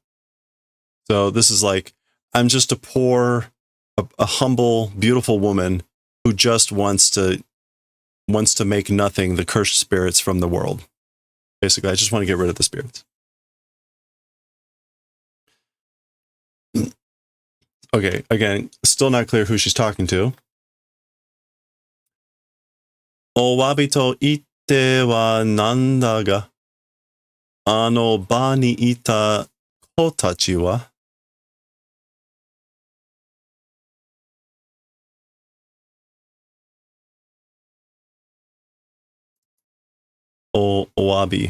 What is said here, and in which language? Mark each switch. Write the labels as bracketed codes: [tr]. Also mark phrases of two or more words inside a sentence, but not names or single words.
[en] So this is like, I'm just a poor, a humble, beautiful woman who just wants to make nothing the cursed spirits from the world. Basically, I just want to get rid of the spirits. Okay, again, still not clear who she's talking to. [ja] お詫びと言ってはなんだが、あの場にいた子達は? お詫び.